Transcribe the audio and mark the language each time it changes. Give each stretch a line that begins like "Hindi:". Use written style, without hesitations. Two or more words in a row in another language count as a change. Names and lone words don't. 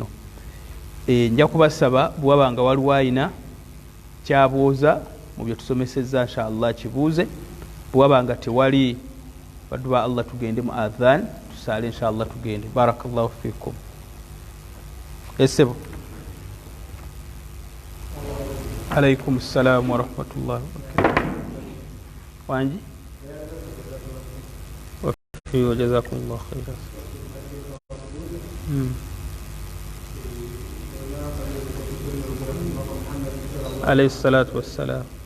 Ganda: Nja kubasaba bw'aba nga waliwo ayina kyabuuza mu bye tusomesezza, inshallah kibuuze. Bw'aba nga tewali, baddu ba Allah tugende mu adhan tusaale, inshallah tugende.
Arabic: بارك الله فيكم. Esebo. عليكم السلام ورحمة الله وبركاته. Wanji? وفيك وجزاكم الله خيرا. عليه الصلاة والسلام.